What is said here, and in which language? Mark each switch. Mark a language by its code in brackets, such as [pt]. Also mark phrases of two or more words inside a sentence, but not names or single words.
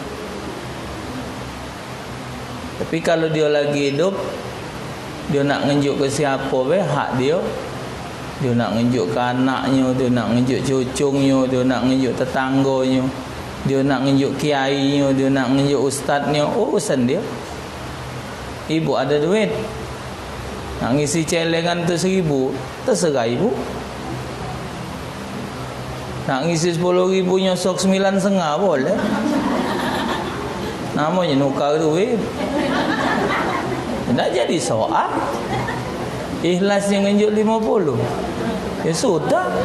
[ms] Tapi kalau dia lagi hidup, dia nak nunjuk ke siapa hak dia. Dia nak nunjuk ke anaknya, dia nak nunjuk cucunya, dia nak nunjuk tetangganya, dia nak nunjuk kiainya, dia nak nunjuk ustaznya. Urusan dia. Ibu ada duit, nak ngisi celengan tu 1,000, terserah ibu. Nak ngisi 10,000 nyosok 9,5 boleh. Namanya nukar duit. Tak jadi soal. Ikhlas yang ngenjuk 50. Ya sudah.